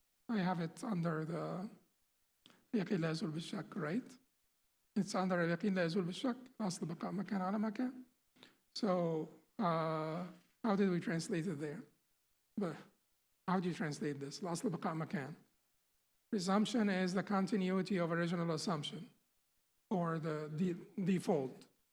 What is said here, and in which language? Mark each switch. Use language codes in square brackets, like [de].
[en] I have it under the [ar] يقين لا يزول بالشك, [en] right? It's under [ar] اليقين لا يزول بالشك, أصل بقاء مكان على مكان. [en] So how did we translate it there? But how do you translate this? [ar] الأصل بقاء مكان. [en] Presumption is the continuity of original assumption, or the default.